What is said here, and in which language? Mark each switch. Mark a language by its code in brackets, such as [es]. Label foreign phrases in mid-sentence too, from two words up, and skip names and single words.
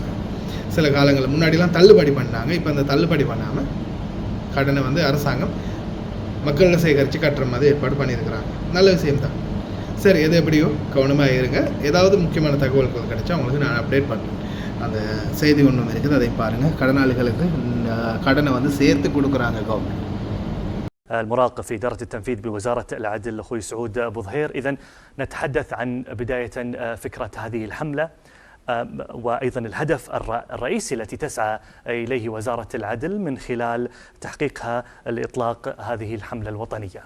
[ta] சில காலங்களில் முன்னாடிலாம் தள்ளுபடி பண்ணாங்க. இப்போ அந்த தள்ளுபடி பண்ணாமல் கடனை வந்து அரசாங்கம் மக்களில் சேகரித்து கட்டுற மாதிரி ஏற்பாடு பண்ணியிருக்கிறாங்க. நல்ல விஷயம்தான். சரி, எது எப்படியோ கவனமாக இருங்க. ஏதாவது முக்கியமான தகவல்கள் கிடைச்சா உங்களுக்கு நான் அப்டேட் பண்ணுறேன். அந்த செய்தி ஒன்று இருக்குது, அதையும் பாருங்கள். கடனாளிகளுக்கு கடனை வந்து சேர்த்து கொடுக்குறாங்க கவர்மெண்ட். [ar] المراقب في إدارة التنفيذ بوزارة العدل أخوي سعود أبو ظهير. إذن نتحدث عن بداية فكرة هذه الحملة وأيضا الهدف الرئيسي التي تسعى إليه وزارة العدل من خلال تحقيقها لإطلاق هذه الحملة الوطنية.